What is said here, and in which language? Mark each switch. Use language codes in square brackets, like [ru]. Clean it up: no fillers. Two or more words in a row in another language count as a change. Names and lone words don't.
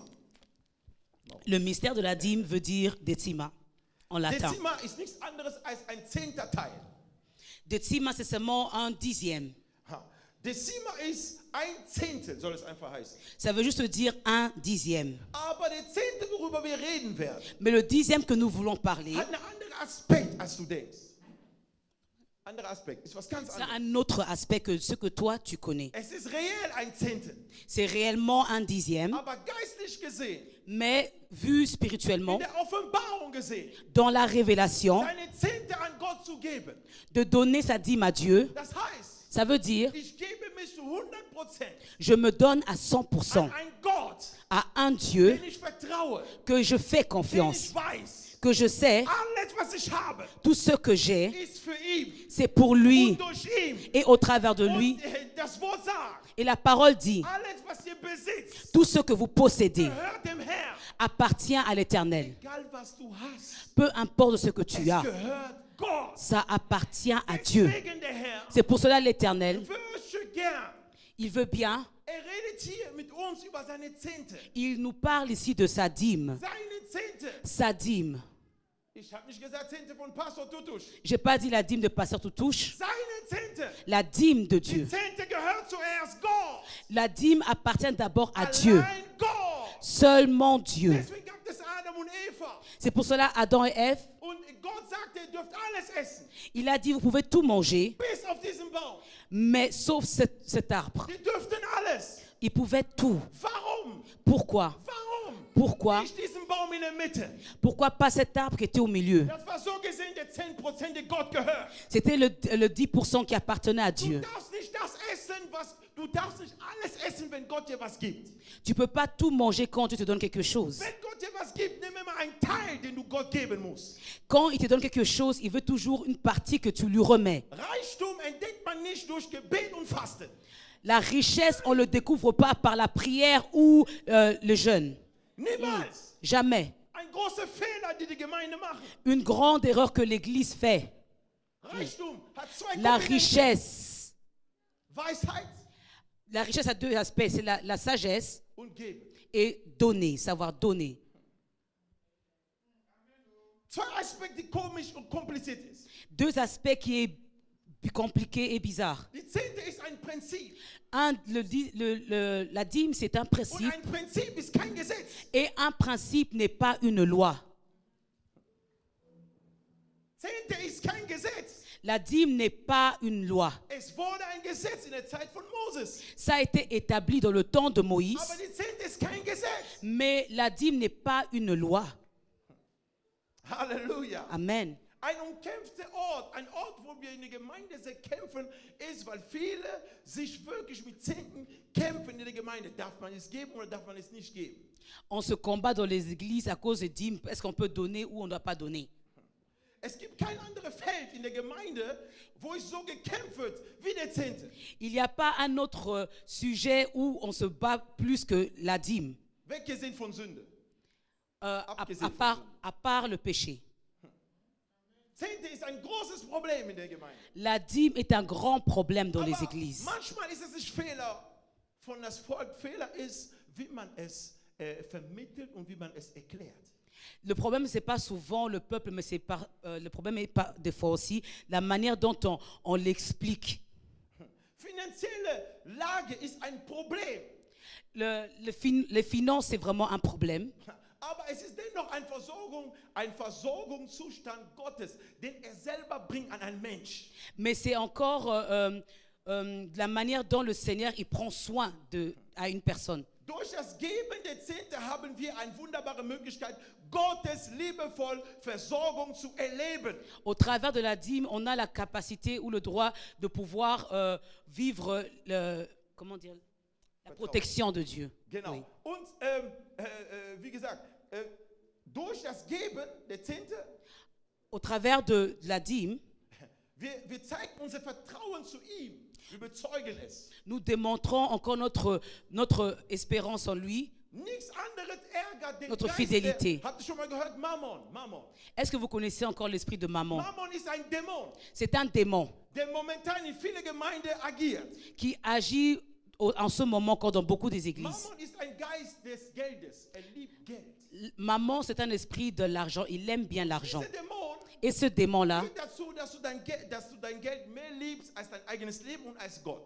[fr] Le mystère de la dîme veut dire décima en latin. [de] Dezima ist nichts anderes als ein 10. Teil. [fr] Décima, c'est seulement un dixième. Ha. [de] Dezima ist ein Zehntel, soll es einfach heißen. [fr] Ça veut juste dire un dixième. [de] Aber der Zehnte, worüber wir reden werden, [fr] Mais le dixième que nous voulons parler [de] hat einen anderen Aspekt, als du denkst. anderer Aspekt, ist was ganz [fr] C'est [de] anderes. [fr] un autre aspect que ce que toi, tu connais. [de] Es ist reell ein Zehntel, [fr] C'est réellement un dixième, [de] aber geistlich gesehen, [fr] mais vu [de] in [fr] spirituellement, [de] der Offenbarung gesehen, [fr] dans la révélation, [de] seine Zehnte an Gott zu geben. [fr] de donner sa dîme à Dieu, [de] Das heißt, [fr] ça veut dire, [de] ich gebe mich zu 100% [fr] je me donne à [de] an [fr] 100% [de] einen Gott, [fr] à un Dieu [de] den ich vertraue, [fr] que je fais [de] den [fr] confiance, [de] ich weiß, [fr] que je sais, [de] alles, was ich habe, [fr] tout ce que j'ai, [de] ist für ihn [fr] c'est pour lui [de] und durch ihn. [fr] et au travers de lui. [de] Und das Wort sagt, [fr] Et la parole dit, [de] alles, was ihr besitzt, [fr] tout ce que vous possédez [de] gehört dem Herrn. [fr] appartient à l'Éternel. [de] Egal, was du hast, [fr] Peu importe ce que [de] es [fr] tu as, [de] gehört Gott. [fr] ça appartient à Dieu. [de] Deswegen der Herr [fr] C'est pour cela l'Éternel, [de] wünsche gern, [fr] il veut bien, [de] redet hier mit uns über seine Zehnte. [fr] il nous parle ici de sa dîme. [de] Seine Zehnte. [fr] Sa dîme. [de] Ich habe nicht gesagt Zehnte von Pastor Tutusch. [fr] Je n'ai pas dit la dîme de Pasteur Toutouche, [de] Seine Zehnte. [fr] la dîme de [de] Die [fr] Dieu. [de] Zehnte gehört zuerst Gott. [fr] La dîme appartient d'abord à Dieu, [de] Allein Gott. [fr] seulement Dieu. [de] Deswegen gab es Adam und Eva. [fr] C'est pour cela Adam et Ève, [de] Und Gott sagte, ihr dürft alles essen, [fr] il a dit, vous pouvez tout manger, [de] bis auf diesen Baum. [fr] mais sauf cet arbre. [de] Die dürften alles. [fr] Ils pouvaient tout. [de] Warum? [fr] Pourquoi? [de] Warum? [fr] Pourquoi? [de] Nicht diesen Baum in der Mitte. [fr] Pourquoi pas cet arbre qui était au milieu? [de] Das war so gesehen der 10%, der Gott gehört. [fr] C'était le 10% qui appartenait à [de] Du [fr] Dieu. [de] darfst nicht das essen, du darfst nicht alles essen, wenn Gott dir was gibt. [fr] Tu ne peux pas tout manger quand Dieu te donne quelque chose. [de] Wenn Gott dir was gibt, nimm immer einen Teil, den du Gott geben musst. [fr] Quand il te donne quelque chose, il veut toujours une partie que tu lui remets. [de] Reichtum entdeckt man nicht durch Gebet und Fasten. [fr] La richesse, on ne le découvre pas par la prière ou le jeûne. [de] Niemals. [fr] Jamais. [de] Ein großer Fehler, den die Gemeinde macht. [fr] Une grande erreur que l'Église fait. [de] Reichtum hat zwei [fr] La [de] Komponenten. [fr] richesse. [de] Weisheit [fr] La richesse a deux aspects. C'est la sagesse [de] und Geben. [fr] et donner, savoir donner. [de] Zwei Aspekte, die komisch und kompliziert ist. [fr] Deux aspects qui est compliqué et bizarre. [de] Die Zehnte ist ein Prinzip. [fr] La dîme, c'est un [de] Und [fr] principe. [de] ein Prinzip ist kein Gesetz. [fr] Et un principe n'est pas une loi. [de] Zehnte ist kein Gesetz. [fr] La dîme n'est pas une loi. [de] Es wurde ein Gesetz in der Zeit von Moses. [fr] Ça a été établi dans le temps de Moïse, [de] Aber die Zehnte ist kein Gesetz. [fr] mais la dîme n'est pas une loi. Halleluja. Amen. [de] Ein umkämpfter Ort, ein Ort, wo wir in der Gemeinde sehr kämpfen, ist, weil viele sich wirklich mit Zehnten kämpfen in der Gemeinde. Darf man es geben oder darf man es nicht geben? [fr] On se combat dans les églises à cause de dîmes. Est-ce qu'on peut donner ou on ne doit pas donner? [de] Es gibt kein anderes Feld in der Gemeinde, wo es so gekämpft wird wie der Zehnte. [fr] Il n'y a pas un autre sujet où on se bat plus que la dîme, [de] Weggesehen von Sünde. [fr] à part le péché. [de] Zehnte ist ein großes Problem in der Gemeinde. [fr] La dîme est un grand problème dans les [de] Aber [fr] églises. [de] manchmal ist es nicht Fehler von das Volk. Fehler ist, wie man es vermittelt und wie man es erklärt. [fr] Le problème, ce n'est pas souvent le peuple, mais le problème est pas des fois aussi la manière dont on l'explique. [de] Finanzielle Lage ist ein Problem. [fr] Les finances, c'est vraiment un problème. [de] Aber es ist dennoch ein Versorgungszustand Gottes, den selber bringt an einen Mensch. [fr] Mais c'est encore la manière dont le Seigneur il prend soin à une personne. [de] Durch das Geben der Zehnte haben wir eine wunderbare Möglichkeit, Gottes liebevoll Versorgung zu erleben. [fr] Au travers de la dîme, on a la capacité ou le droit de pouvoir vivre la protection de Dieu. [de] Genau. [fr] Oui. [de] Und wie gesagt, durch das Geben der Zehnte, [fr] Au travers de la dîme, [de] wir zeigen unser Vertrauen zu ihm. Wir bezeugen es. [fr] nous démontrons encore notre espérance en lui, [de] Nichts anderes ärgert den [fr] notre [de] Geist. fidélité. Habt ihr schon mal gehört? Mammon. [fr] Est-ce que vous connaissez encore l'esprit de Mammon? [de] Mammon ist ein Dämon, [fr] C'est un démon [de] der momentan in vielen Gemeinden agiert. [fr] qui agit en ce moment encore dans beaucoup des églises. [de] Mammon ist ein Geist des Geldes. Liebt Geld. [fr] Mammon, c'est un esprit de l'argent. Il aime bien l'argent. [de] Dieser Dämon [fr] Et ce démon-là, [de] führt dazu, dass du dein Geld mehr liebst als dein eigenes Leben und als Gott.